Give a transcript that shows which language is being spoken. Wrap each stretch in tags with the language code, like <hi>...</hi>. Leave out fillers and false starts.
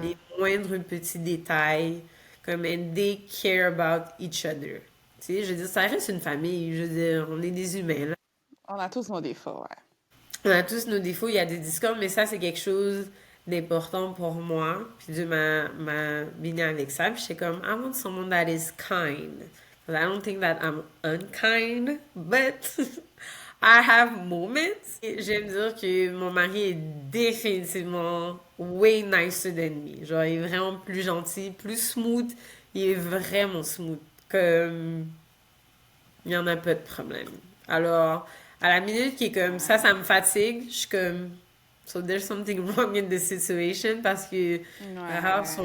<fr>les moindres petits détails, comme,</fr> <en>and they care about each other.</en> <fr>Tu sais, je veux dire, ça reste une famille. Je veux dire, on est des humains, là. On a tous nos défauts, ouais. On a tous nos défauts, il y a des discordes, mais ça, c'est quelque chose d'important pour moi. Puis Dieu m'a béni avec ça. Puis j'étais comme,</fr> <en>I want someone that is kind. 'Cause I don't think that I'm unkind, but I have moments.</en> <fr>Et j'aime dire que mon mari est définitivement</fr> <en>way nicer than me.</en> <fr>Genre, il est vraiment plus gentil, plus smooth. Il est vraiment smooth. Comme, il n'y en a pas de problème. Alors, à la minute qui est comme ça me fatigue, je suis comme,</fr> <en>so there's something wrong in the situation</en> <fr>parce que rares sont</fr>